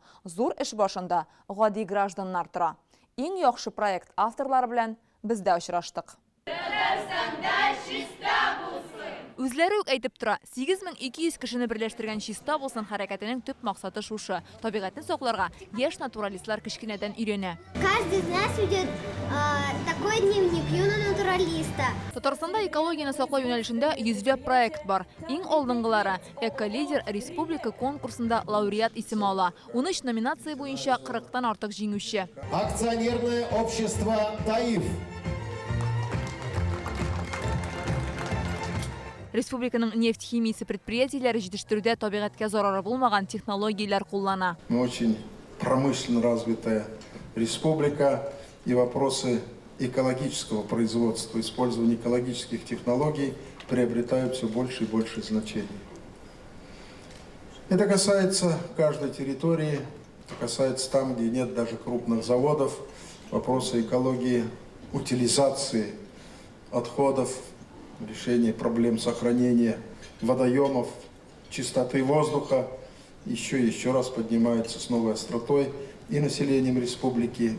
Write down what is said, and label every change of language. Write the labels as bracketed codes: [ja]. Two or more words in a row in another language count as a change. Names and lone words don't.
[tt] Зур эш башында гади гражданнар тора. Иң яхшы проект авторлары белән без дә очраштык. Үзләре үк әйтеп тора, 8200 кешене берләштергән чиста булсын хәрәкәтенең төп максаты шушы. Табигатьне сакларга яшь натуралистлар кечкенәдән өйрәнә. [ru] Каждый из нас ведет такой дневник юного натуралиста. [tt] Татарстанда экологияны саклау юнәлешендә йөзләп проект бар. Иң алдынгылары «Эко-лидер» республика конкурсында лауреат исеме ала. 13 номинация буенча 40-тан артык җиңүче. [ru] Акционерное общество «Таиф». [tt] Республиканың нефть химиясе предприятиеләре җитештерүдә табигатькә зарары булмаган технологияләр куллана. [ru] Мы очень промышленно развитая республика, и вопросы экологического производства, использования экологических технологий приобретают все больше и больше значения. Это касается каждой территории, это касается там, где нет даже крупных заводов, вопросы экологии, утилизации отходов, решение проблем сохранения водоемов, чистоты воздуха еще раз поднимается с новой остротой и населением республики.